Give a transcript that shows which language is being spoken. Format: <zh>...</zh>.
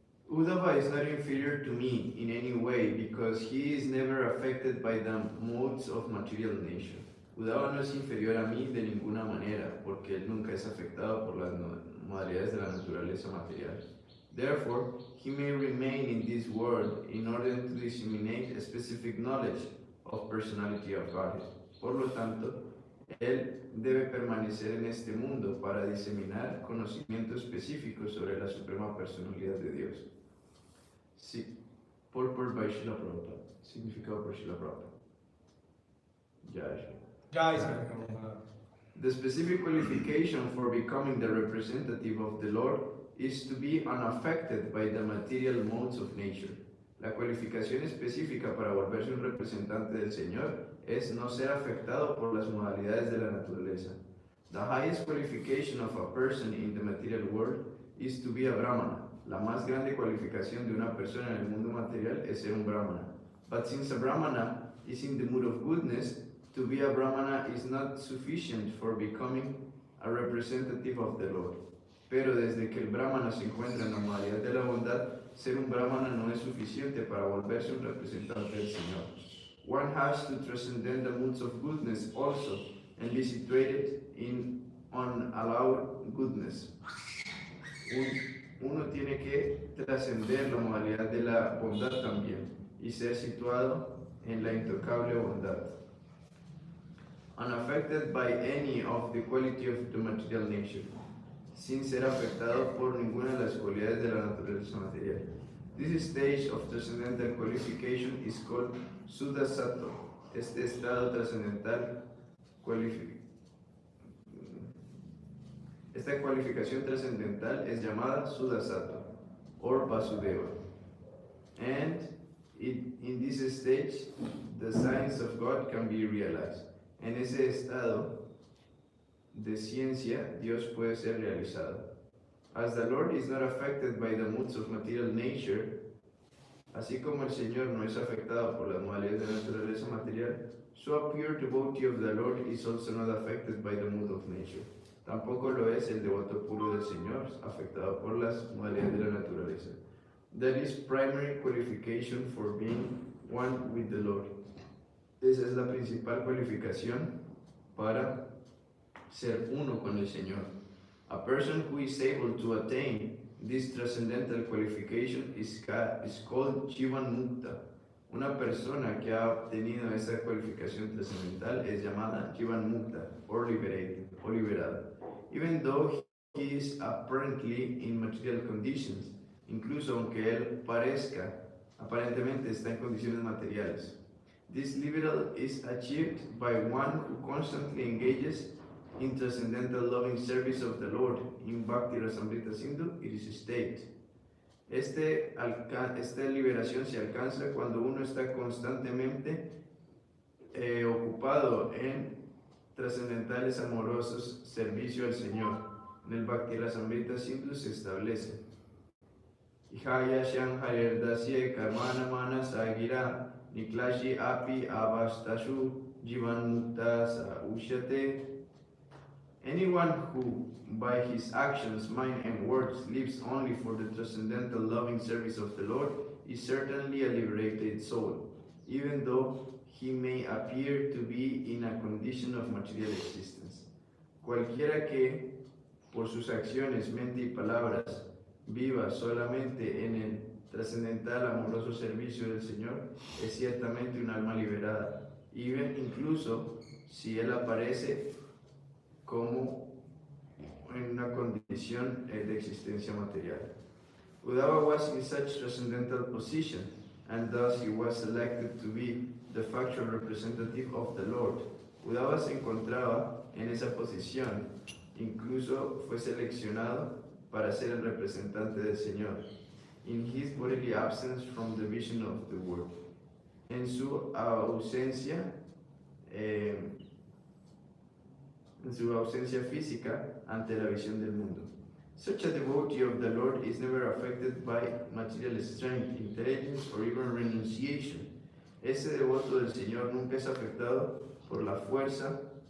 <en>Uddhava is not inferior to me in any way because he is never affected by the modes of material nature.</en> <es>Uddhava no es inferior a mí de ninguna manera porque él nunca es afectado por las modalidades de la naturaleza material.</es> <en>Therefore, he may remain in this world in order to disseminate a specific knowledge of personality of Godhead.</en> <es>Por lo tanto, él debe permanecer en este mundo para diseminar conocimiento específico sobre la suprema personalidad de Dios. Sí,</es> <en>purport by Srila Prabhupada.</en> <es>Significado por Srila Prabhupada. Jai</es> <en>The specific qualification for becoming the representative of the Lord is to be unaffected by the material modes of nature.</en> <es>La cualificación específica para volverse un representante del Señor es no ser afectado por las modalidades de la naturaleza.</es> <en>The highest qualification of a person in the material world is to be a Brahmana.</en> <es>La más grande cualificación de una persona en el mundo material es ser un Brahmana.</es> <en>But since a Brahmana is in the mood of goodness, to be a Brahmana is not sufficient for becoming a representative of the Lord.</en> <es>Pero desde que el Brahmana se encuentra en la modalidad de la bondad, ser un Brahmana no es suficiente para volverse un representante del Señor.</es> <en>One has to transcend the moods of goodness also and be situated in unallowed goodness.</en> <es>Uno tiene que trascender la modalidad de la bondad también y ser situado en la intocable bondad.</es> <en>Unaffected by any of the quality of the material nature,</en> <es>sin ser afectado por ninguna de las cualidades de la naturaleza material.</es> <en>This stage of transcendental qualification is called Suddha Sattva.</en> <es>Este estado trascendental Esta cualificación trascendental es llamada Suddha Sattva or Vasudeva.</es> <en>And in this stage, the science of God can be realized.</en> <es>En ese estado de ciencia, Dios puede ser realizado.</es> <en>As the Lord is not affected by the moods of material nature,</en> <es>así como el Señor no es afectado por las modalidades de la naturaleza material,</es> <en>so a pure devotee of the Lord is also not affected by the mood of nature.</en> <es>Tampoco lo es el devoto puro del Señor, afectado por las modalidades de la naturaleza.</es> <en>That is primary qualification for being one with the Lord.</en> <es>Esa es la principal cualificación para ser uno con el Señor.</es> <en>A person who is able to attain this transcendental qualification is called Jivan Mukta.</en> <es>Una persona que ha obtenido esa cualificación trascendental es llamada Jivan Mukta,</es> <en>or liberated,</en> <es>o liberado.</es> <en>Even though he is apparently in material conditions,</en> <es>incluso aunque él aparentemente está en condiciones materiales.</es> <en>This liberal is achieved by one who constantly engages in transcendental loving service of the Lord. In Bhakti Rasamrita Sindhu, it is stated.</en> <es>Esta liberación se alcanza cuando uno está constantemente ocupado en trascendentales amorosos servicio al Señor. En el Bhakti Rasamrita Sindhu se establece</es> <sa>Ihaya Shankharer Dasye Karmana Manasagira Niklashi Api Avastashu Jivan Mukta Sa Ushyate.</sa> <en>Anyone who, by his actions, mind and words, lives only for the transcendental loving service of the Lord is certainly a liberated soul, even though he may appear to be in a condition of material existence.</en> <es>Cualquiera que, por sus acciones, mente y palabras, viva solamente en el trascendental amoroso servicio del Señor, es ciertamente un alma liberada, incluso si él aparece como en una condición de existencia material.</es> <en>Uddhava was in such transcendental position, and thus he was selected to be the factual representative of the Lord.</en> <es>Uddhava se encontraba en esa posición, incluso fue seleccionado para ser el representante del Señor.</es> <en>In his bodily absence from the vision of the world.</en> <es>En su ausencia física ante la visión del mundo.</es> <en>Such a devotee of the Lord is never affected by material strength, intelligence, or even renunciation.</en> <es>Ese devoto del Señor nunca es afectado por la fuerza</es>